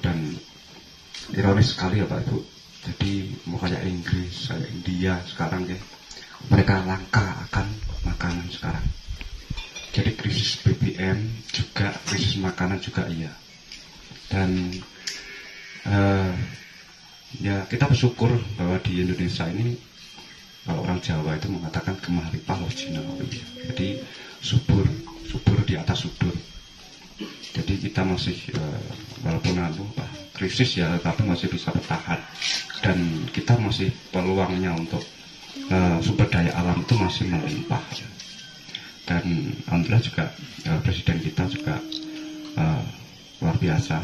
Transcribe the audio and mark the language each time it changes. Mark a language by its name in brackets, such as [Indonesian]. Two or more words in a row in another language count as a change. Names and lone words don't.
[Indonesian] Dan ironis sekali ya Pak Ibu, jadi mau kayak Inggris, kayak India sekarang ya, mereka langka akan makanan sekarang. Jadi krisis BBM juga, krisis makanan juga iya. Dan ya kita bersyukur bahwa di Indonesia ini, kalau orang Jawa itu mengatakan [Javanese] gemah lipah Jinawi. [Indonesian] Jadi subur di atas subur. Jadi kita masih walaupun krisis ya, tapi masih bisa bertahan. Dan kita masih peluangnya untuk sumber daya alam itu masih melimpah. Dan alhamdulillah juga presiden kita juga luar biasa.